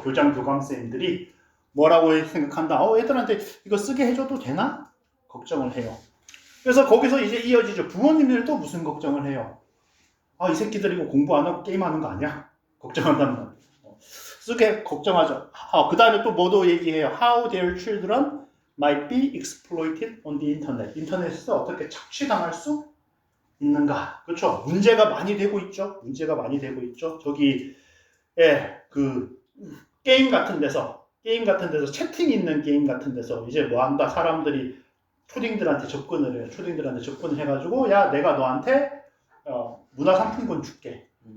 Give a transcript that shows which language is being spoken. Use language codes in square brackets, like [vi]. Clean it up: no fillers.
[ko] 교감쌤들이 뭐라고 생각한다. 애들한테 이거 쓰게 해줘도 되나? 걱정을 해요. 그래서 거기서 이제 이어지죠. 부모님들도 무슨 걱정을 해요? 이 새끼들 이거 공부 안 하고 게임하는 거 아니야? 걱정한단 말이에요. 쓰게 걱정하죠. 그 다음에 또 뭐도 얘기해요. [en] How their children might be exploited on the internet. [ko] 인터넷에서 어떻게 착취당할 수 있는가. 그렇죠. 문제가 많이 되고 있죠. 저기, 그, 게임 같은 데서 채팅 있는 게임 같은 데서 이제 뭐 한다. 사람들이 초딩들한테 접근을 해요. 초딩들한테 접근을 해가지고, 야, 내가 너한테, 문화상품권 줄게.